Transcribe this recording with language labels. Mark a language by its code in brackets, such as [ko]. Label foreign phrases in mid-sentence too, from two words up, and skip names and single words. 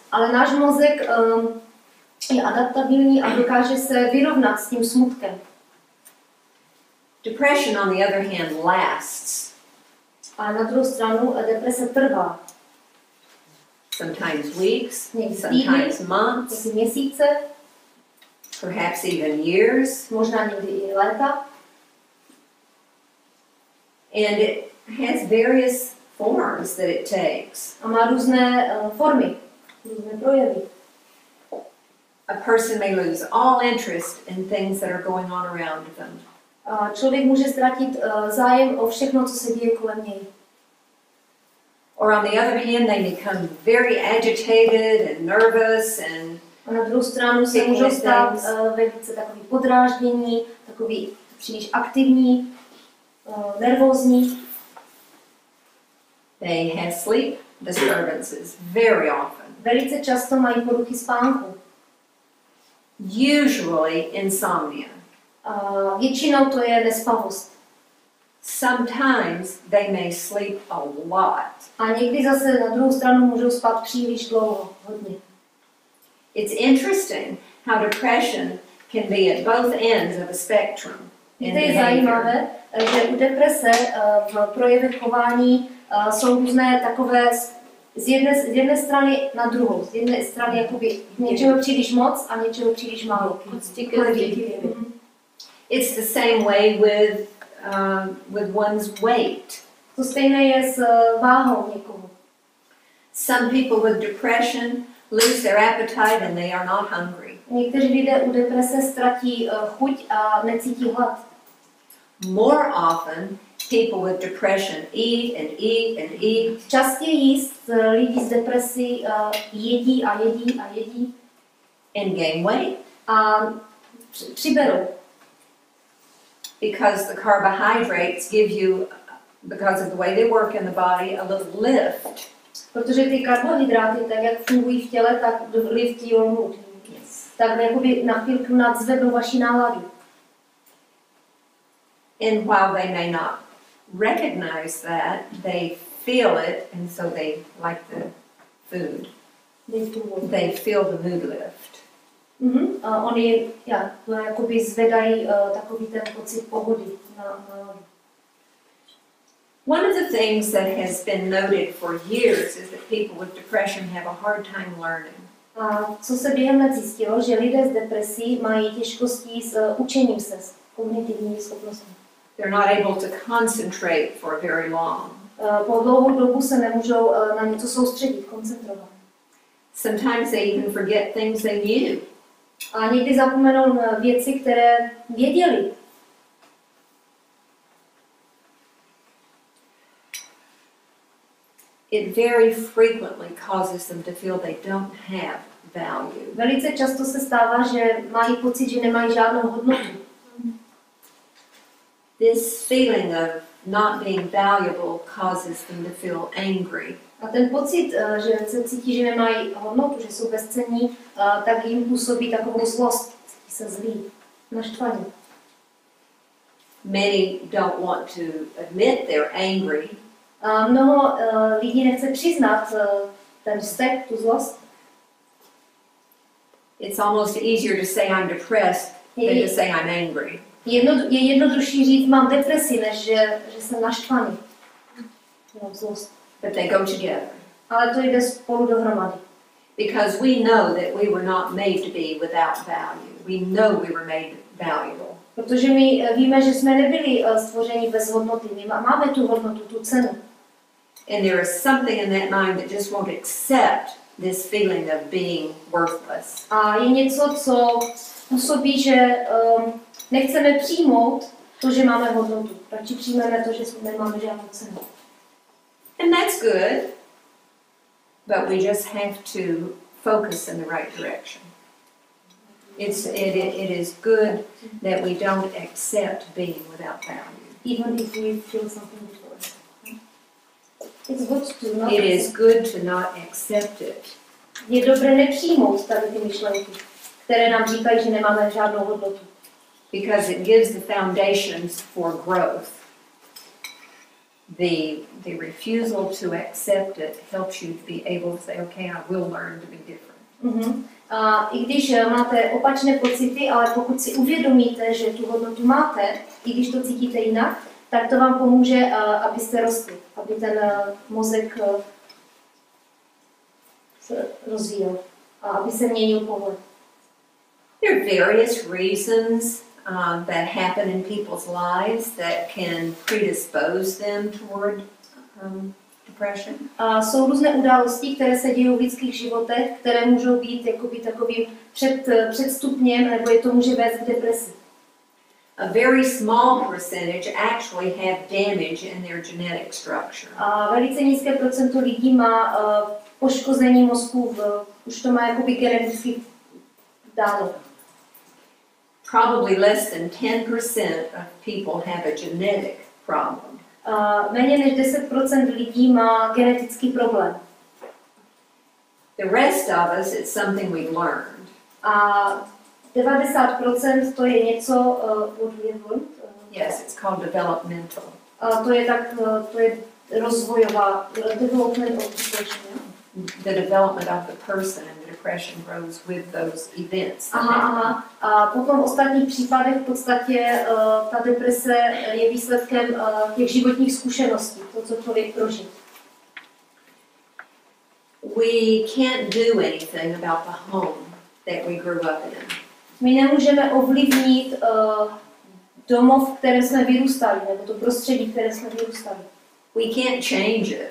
[cs] Ale náš mozek je adaptabilní a dokáže se vyrovnat s tím smutkem. [en] Depression, on the other hand, lasts. [cs] A na druhou stranu deprese trvá. [en] Sometimes weeks, [cs] Někdy [en] sometimes [cs] týdny, [en] months, [cs] někdy měsíce, [en] perhaps even years. [cs] možná někdy i léta. [en] And it has various forms that it takes. [cs] A má různé formy, různé projevy. [en] A person may lose all interest in things that are going on around them. [cs] A člověk může ztratit zájem o všechno, co se děje kolem něj. [en] Or on the other hand, they become very agitated and nervous and [cs] A na druhou stranu se můžou stát velice takový podráždění, takový příliš aktivní, nervózní. [en] they have sleep disturbances very often. [cs] Velice často mají poruchy spánku. [en] Usually insomnia. [cs] Většinou to je nespavost. [en] Sometimes they may sleep a lot. [cs] A někdy zase na druhou stranu můžou spát příliš dlouho, hodně. [en] It's interesting how depression can be at both ends of a spectrum. [cs] Víte, je zajímavé, že u deprese v projevech chování jsou různé takové z jedné strany na druhou. Z jedné strany jakoby něčeho příliš moc a něčeho příliš málo. [en] It's the same way with one's weight. [cs] To stejné je s váhou někoho. [en] Some people with depression lose their appetite and they are not hungry. [cs] Někteří lidé u deprese ztratí chuť a necítí hlad. [en] More often, people with depression eat and eat and eat. [cs] Častěji lidi s depresí jedí a jedí a jedí. [en] And gain weight. [cs] A přiberou. [en] Because the carbohydrates give you, because of the way they work in the body, a little lift. [cs] Protože ty karbohydráty, tak jak fungují v těle, tak [en] lift your mood. Yes. [cs] Tak jakoby na chvílku nadzvednou vaši náladu. [en] And while they may not recognize that, they feel it, and so they like the food. They feel the mood lift. [cs] Oni jakoby zvedají takový ten pocit pohody na náladu. [en] One of the things that has been noted for years is that people with depression have a hard time learning. [cs] A co se během let zjistilo, že lidé s depresí mají těžkosti s učením se, s kognitivními schopnostmi. [en] They're not able to concentrate for very long. [cs] Po dlouhou dobu se nemůžou na něco soustředit, koncentrovat. [en] Sometimes they even forget things they knew. [cs] A někdy zapomenou na věci, které věděli. [en] It very frequently causes them to feel they don't have value. [cs] Velice často se stává, že mají pocit, že nemají žádnou hodnotu. [en] This feeling of not being valuable causes them to feel angry. [cs] A ten pocit, že se cítí, že nemají hodnotu, že jsou bezcenní, tak jim působí takovou zlost, cítí se zlí, naštvaní. [en] Many don't want to admit they're angry. [cs] Mnoho lidí nechce přiznat ten vztek, tu zlost. [en] It's almost easier to say I'm depressed than to say I'm angry. [cs] Je jednodušší říct, mám depresi, než že jsem naštvaný. Zlost. [en] But they go together. [cs] Ale to jde spolu dohromady. [en] Because we know that we were not made to be without value. We know we were made valuable. [cs] Protože my víme, že jsme nebyli stvořeni bez hodnoty. My máme tu hodnotu, tu cenu. [en] And there is something in that mind that just won't accept this feeling of being worthless. [cs] A je něco, co působí, že nechceme přijmout to, že máme hodnotu. Radši přijmeme to, že nemáme žádnou cenu. [en] And that's good, but we just have to focus in the right direction. It is good that we don't accept being without value. Even if we feel something before. It's good to not It is good to not accept it. [cs] Je dobré nepřijmout tady ty myšlenky, které nám říkají, že nemáme žádnou hodnotu. [en] Because it gives the foundations for growth. The refusal to accept it helps you to be able to say, okay, I will learn to be different. [cs] A i když máte opačné pocity, ale pokud si uvědomíte, že tu hodnotu máte, i když to cítíte jinak, tak to vám pomůže, abyste rostli, aby ten mozek se rozvíjel a aby se měnil pohled. [en] There are various reasons that happen in people's lives that can predispose them toward depression. [cs] A jsou různé události, které se dějí v lidských životech, které můžou být jakoby takovým předstupněm, nebo je to může vést k depresi. [en] A very small percentage actually have damage in their genetic structure. [cs] A velice nízké procento lidí má poškození mozku, už to má jakoby geneticky dáno. [en] Probably less than 10% of people have a genetic problem. [cs] Méně než 10% lidí má genetický problém. [en] The rest of us, it's something we've learned. [cs] A 90% to je něco, [en] what we have learned. Yes, it's called developmental. [cs] To je rozvojová, [en] development of depression. The development of the person and the depression grows with those events. [cs] Aha. A potom v ostatních případech v podstatě ta deprese je výsledkem těch životních zkušeností, to, co člověk prožil. [en] We can't do anything about the home that we grew up in. [cs] My nemůžeme ovlivnit domov, v kterém jsme vyrůstali, nebo to prostředí, v kterém jsme vyrůstali. [en] We can't change it.